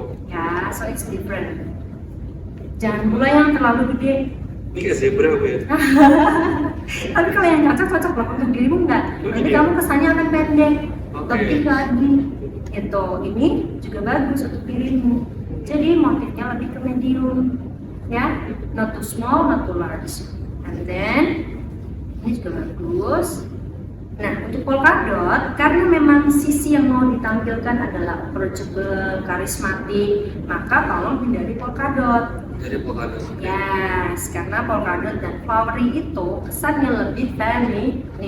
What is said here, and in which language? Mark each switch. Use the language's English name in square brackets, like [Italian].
[Indonesian] Ya, [English] so it's different. [Indonesian] Jangan pula yang terlalu gede. Ini kayak zebra ya? Tapi kalau yang cocok loh untuk dirimu enggak. Nanti kamu kesannya akan pendek, lebih lagi. Itu, ini juga bagus untuk dirimu. Jadi motifnya lebih ke medium. [English] Ya, not too small, not too large. And then [Indonesian] ini juga bagus. Nah, untuk polka dot, karena memang sisi yang mau ditampilkan adalah approachable, karismatik, maka tolong hindari polka dot. Dari polka dot. Yes, karena polka dot dan flowery itu kesannya lebih feminin.